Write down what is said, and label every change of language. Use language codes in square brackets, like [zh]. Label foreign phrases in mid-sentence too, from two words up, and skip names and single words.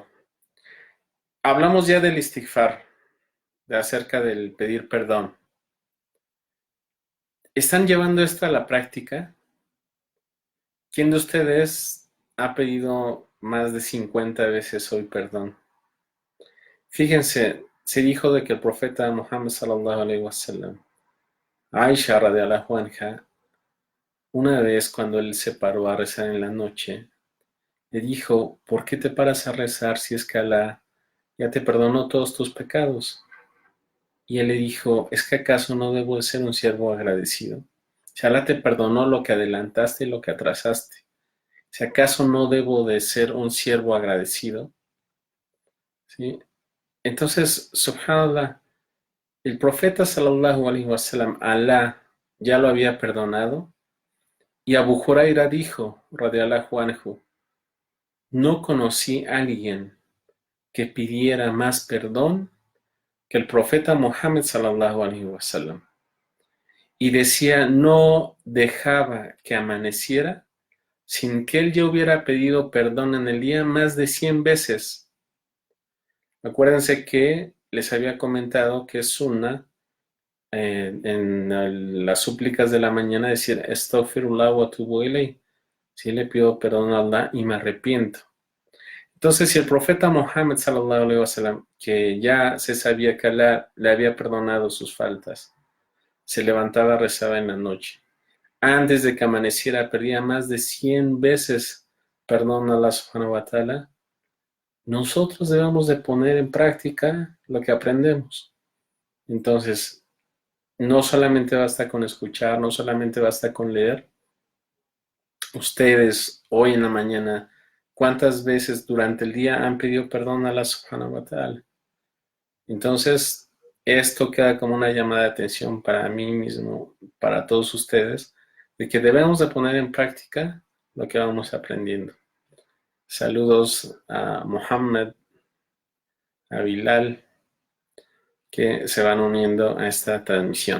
[es] Hablamos ya del istighfar, de acerca del pedir perdón. ¿Están llevando esto a la práctica? ¿Quién de ustedes ha pedido más de 50 veces hoy perdón? Fíjense, se dijo de que el profeta Muhammad [ar] صلى الله عليه وسلم, [es] Aisha [ar] رضي الله عنها, [es] una vez cuando él se paró a rezar en la noche, le dijo: ¿por qué te paras a rezar si es que Alá ya te perdonó todos tus pecados? Y él le dijo: ¿es que acaso no debo de ser un siervo agradecido? Si Alá te perdonó lo que adelantaste y lo que atrasaste, si acaso no debo de ser un siervo agradecido, ¿sí? Entonces, subhanallah, el profeta [ar] صلى الله عليه وسلم, [es] Alá ya lo había perdonado, y Abu Huraira dijo, [ar] رضي الله عنه, [es] no conocí a alguien que pidiera más perdón que el profeta Muhammad [ar] صلى الله عليه وسلم. [es] Y decía, no dejaba que amaneciera sin que él ya hubiera pedido perdón en el día más de 100 veces. Acuérdense que les había comentado que es sunna en las súplicas de la mañana decir [ar] أستغفر الله وأتوب إليه. [es] Sí, le pido perdón a Allah y me arrepiento. Entonces, si el profeta Muhammad [ar] صلى الله عليه وسلم, [es] que ya se sabía que Allah le había perdonado sus faltas, se levantaba, rezaba en la noche, antes de que amaneciera pedía más de 100 veces perdón a Allah [ar] سبحانه وتعالى, [es] nosotros debemos de poner en práctica lo que aprendemos. Entonces, no solamente basta con escuchar, no solamente basta con leer. Ustedes, hoy en la mañana, ¿cuántas veces durante el día han pedido perdón a Allah [ar] سبحانه وتعالى? [es] Entonces, esto queda como una llamada de atención para mí mismo, para todos ustedes, de que debemos de poner en práctica lo que vamos aprendiendo. Saludos a Mohammed, a Bilal, que se van uniendo a esta transmisión.